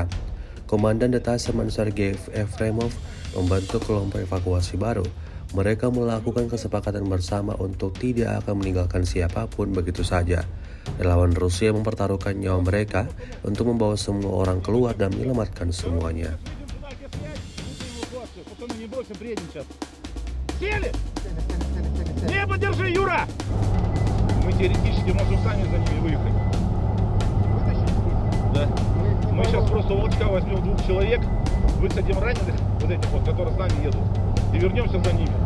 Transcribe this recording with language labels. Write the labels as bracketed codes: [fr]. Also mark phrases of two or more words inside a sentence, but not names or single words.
[id] Komandan Detasemen Sergei Efremov membantu kelompok evakuasi baru. Mereka melakukan kesepakatan bersama untuk tidak akan meninggalkan siapapun begitu saja. Relawan Rusia mempertaruhkan nyawa mereka untuk membawa semua orang keluar dan menyelamatkan semuanya. [ru] Небо держи, Юра! Мы теоретически можем сами за ними выехать. Да. Мы сейчас просто волчка возьмем 2 человек, высадим раненых, вот этих вот, которые с нами едут, и вернемся за ними.